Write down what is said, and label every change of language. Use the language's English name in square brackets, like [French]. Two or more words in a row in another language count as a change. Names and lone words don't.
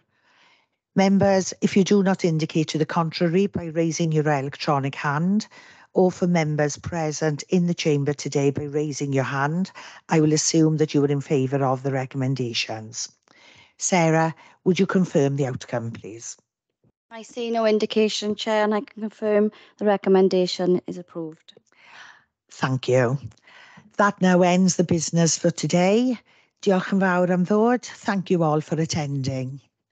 [English] Members, if you do not indicate to the contrary by raising your electronic hand, or for members present in the chamber today by raising your hand, I will assume that you are in favour of the recommendations. Sarah, would you confirm the outcome, please? I see no indication, Chair, and I can confirm the recommendation is approved. Thank you. That now ends the business for today. [Welsh] Diolch yn fawr am ddod. [English] Thank you all for attending.